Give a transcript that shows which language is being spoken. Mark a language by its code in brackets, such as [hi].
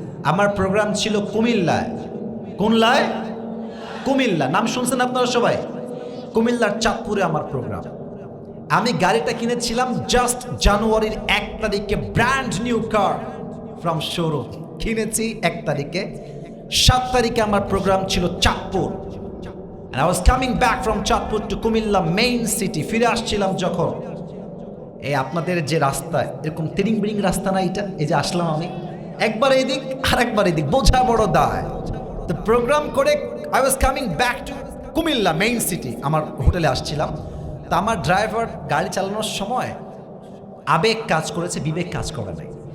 [bn] আমার প্রোগ্রাম ছিল কুমিল্লায়। কোনলায়? কুমিল্লা। নাম শুনছেন আপনারা সবাই? কুমিল্লার চাঁদপুরে আমার প্রোগ্রাম। আমি গাড়িটা কিনেছিলাম জাস্ট জানুয়ারির 1 তারিখে, [en] brand new car from showroom [bn] কিনেছি 1 তারিখে। 7 তারিখে আমার প্রোগ্রাম ছিল Chandpur. [en] And I was coming back from Chandpur to Comilla main city. [bn] ফিরে আসছিলাম যখন, এই আপনাদের যে রাস্তা, এরকম তিরিং বিরিং রাস্তা না এটা, এই যে আসলাম আমি, একবার এদিক আর একবার এদিক, বোঝা বড় দায়। তো প্রোগ্রাম করে [en] I was coming back to [bn] Comilla main city, আমার হোটেলে আসছিলাম। তা আমার ড্রাইভার গাড়ি চালানোর সময় আবেগ কাজ করেছে, বিবেক কাজ করে নাই।